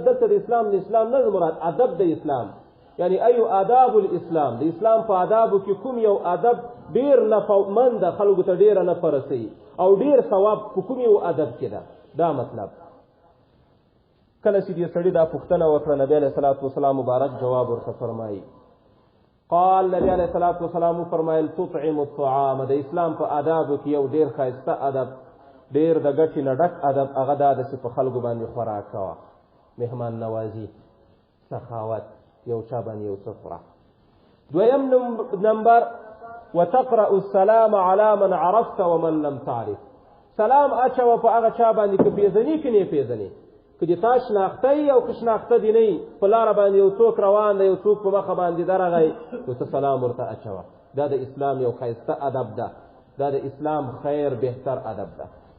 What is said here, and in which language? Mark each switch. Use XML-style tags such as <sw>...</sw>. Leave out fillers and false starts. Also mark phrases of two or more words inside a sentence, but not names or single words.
<ps>دلته د اسلام نه مراد ادب د اسلام، یعنی ایو</ps> <ar>آداب الاسلام،</ar> <ps>د اسلام په آدابو کې کوم یو ادب ډیر نفعمند ده، خلکو ته ډیره نفع رسوي او ډیر ثواب په کوم یو ادب کې ده. دا مطلب کله چې دې سړي دا پوښتنه وکړه، نبی</ps> <ar>علیه الصلاة والسلام</ar> <ps>مبارک جواب ورته فرمایي.</ps> <ar>قال نبی علیه الصلاة والسلام فرمایل تطعم الطعام،</ar> <ps>د اسلام په آدابو کې یو ډیر ښایسته ادب، ډیر د ګټې نه ډک ادب، هغه دا ده چې په خلکو باندې خوراک کوه، مهمان نوازي، سخاوت، یو چا باندې یو څه خوره. دویم نمبر</ps> <ar>وتقرأ السلام على من عرفت ومن لم تعرف،</ar> <ps>سلام اچوه په هغه چا باندې که پیژنې که نه پیژنې، که دې تا شناخته یي او که شناخته دې نه یي، په لاره باندې یو څوک روان دی، یو څوک په مخه باندې درغی، نو ته سلام ورته اچوه. دا د اسلام یو ښایسته ادب ده، دا د اسلام خیر بهتر ادب ده.</ps>